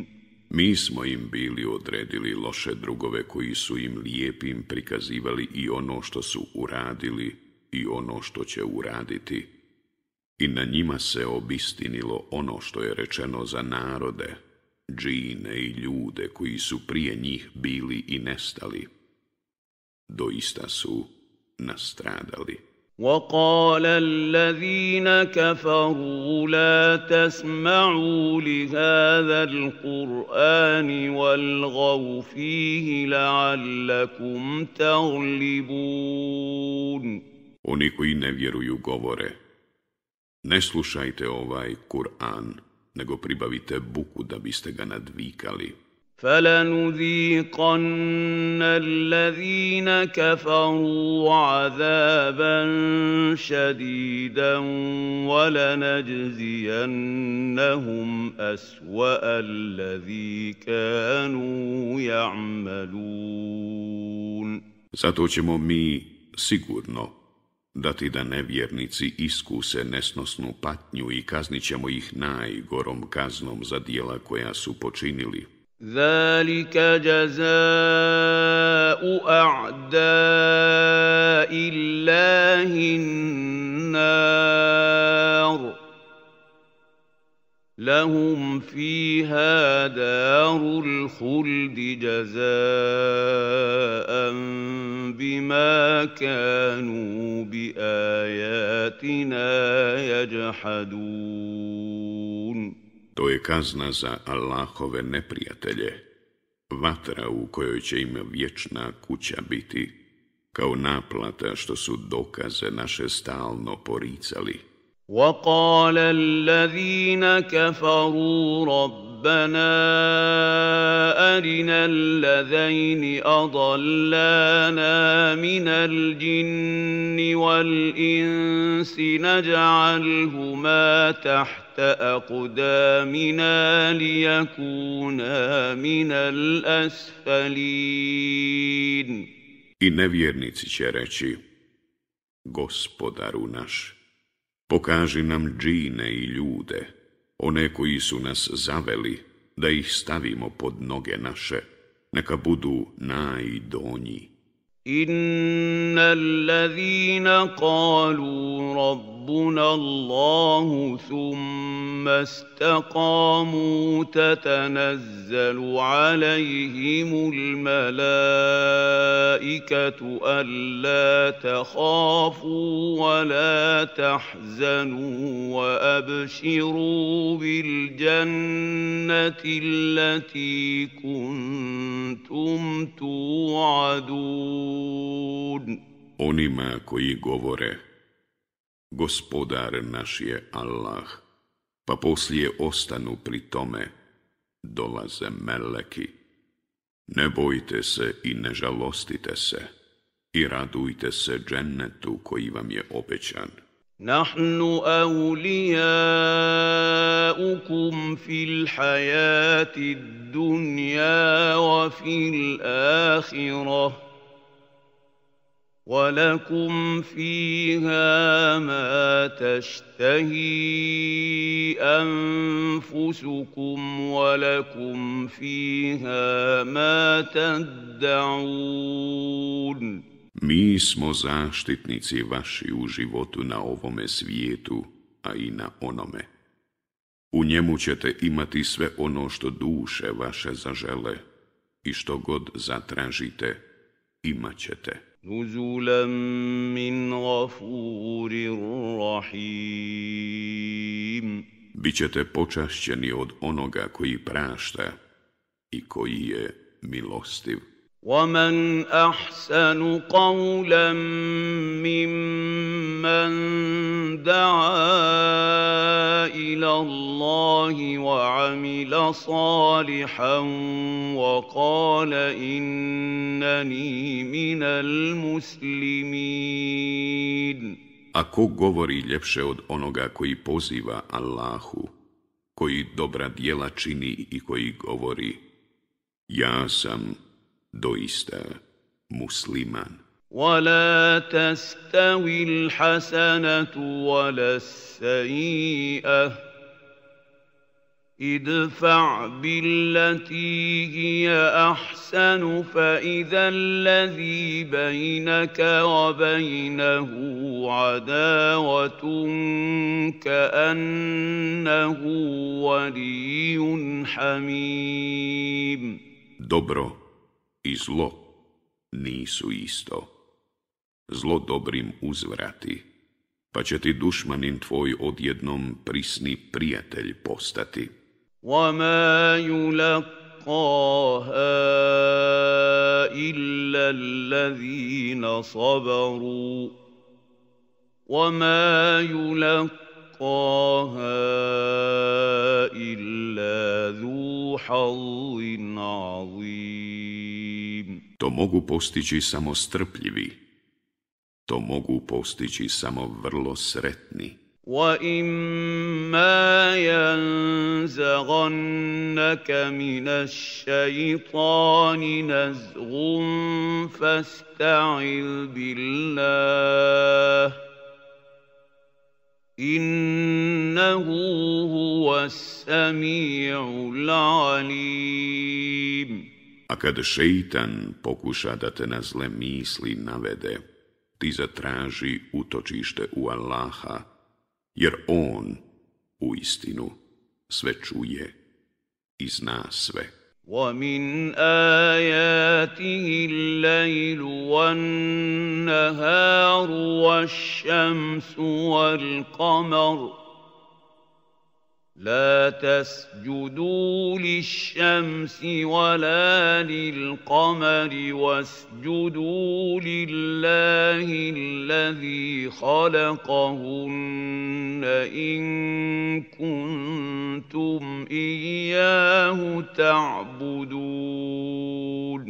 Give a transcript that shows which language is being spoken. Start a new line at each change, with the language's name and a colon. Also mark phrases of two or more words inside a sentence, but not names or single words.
Bosnian: Mi smo im bili odredili loše drugove koji su im lijepim prikazivali i ono što su uradili i ono što će uraditi. I na njima se obistinilo ono što je rečeno za narode, džine i ljude koji su prije njih bili i nestali. Doista su nastradali.
Arabic: وقال الذين كفروا لا تسمعوا لهذا القرآن والغوا فيه لعلكم تغلبون.
Bosnian: Oni koji ne vjeruju govore: ne slušajte ovaj Kur'an, nego pribavite buku da biste ga nadvikali.
Arabic: فلنذيقن الذين كفروا عذابا شديدا ولنجزينهم أسوأ الذي كانوا يعملون.
Bosnian: Zato ćemo mi sigurno dati da nevjernici iskuse nesnosnu patnju i kaznit ćemo ih najgorom kaznom za djela koja su počinili.
Arabic: ذلك جزاء أعداء الله النار لهم فيها دار الخلد جزاء بما كانوا بآياتنا يجحدون.
Bosnian: To je kazna za Allahove neprijatelje, vatra u kojoj će im vječna kuća biti, kao naplata što su dokaze naše stalno poricali.
Arabic: وقال الذين كفروا ربنا أرنا الذين أضلانا من الجن والإنس نجعلهما تحت أقدامنا ليكونا من الأسفلين.
Bosnian: I nevjernici će reći: Gospodaru naš, pokaži nam džine i ljude, one koji su nas zaveli, da ih stavimo pod noge naše, neka budu najdonji.
Arabic: إن الذين قالوا ربنا الله ثم استقاموا تتنزل عليهم الملائكة ألا تخافوا ولا تحزنوا وأبشروا بالجنة التي كنتم توعدون.
Bosnian: Onima koji govore: Gospodar naš je Allah, pa poslije ostanu pri tome, dolaze meleki. Ne bojte se i ne žalostite se i radujte se džennetu koji vam je obećan.
Arabic: نحن أولياؤكم في الحياة الدنيا وفي الآخرة ولكم فيها ما تشتهي أنفسكم ولكم فيها ما تدعون.
Bosnian: Mi smo zaštitnici vaši u životu na ovome svijetu, a i na onome. U njemu ćete imati sve ono što duše vaše zažele i što god zatražite, imat ćete.
Arabic: نزلا من غفور رحيم.
Bosnian: Bićete počašćeni od onoga koji prašta i koji je milostiv.
Arabic: ومن أحسن قولا ممن دعا إلى الله وعمل صالحا وقال إنني من المسلمين.
Bosnian: A ko govori ljepše od onoga koji poziva Allahu, koji dobra djela čini i koji govori: ja sam doista musliman.
Arabic: ولا تستوي الحسنة ولا السيئة ادفع بالتي هي أحسن فإذا الذي بينك وبينه عداوة كأنه ولي حميم.
Bosnian: Dobro i zlo nisu isto. Zlo dobrim uzvrati, pa će ti dušmanin tvoj odjednom prisni prijatelj postati.
Arabic: وَمَا يُلَقَّاهَا إِلَّا الَّذِينَ صَبَرُوا وَمَا يُلَقَّاهَا إِلَّا ذُو حَظٍّ عَظِيمٍ.
Bosnian: To mogu postići samo strpljivi. To mogu postići samo vrlo sretni.
Arabic: وَإِمَّا يَنزَغَنَّكَ مِنَ الشَّيْطَانِ نَزْغٌ فَاسْتَعِذْ بِاللَّهِ إِنَّهُ هُوَ السَّمِيعُ الْعَلِيمُ.
Bosnian: A kad šeitan pokuša da te na zle misli navede, ti zatraži utočište u Allaha, jer on, uistinu, sve čuje i zna sve.
Arabic: وَمِنْ آيَاتِهِ اللَّيْلُ وَالنَّهَارُ وَالشَّمْسُ وَالْقَمَرُ لَا تَسْجُدُوا لِلشَّمْسِ وَلَا لِلْقَمَرِ وَاسْجُدُوا لِلَّهِ الَّذِي خَلَقَهُنَّ إِن كُنتُمْ إِيَّاهُ تَعْبُدُونَ.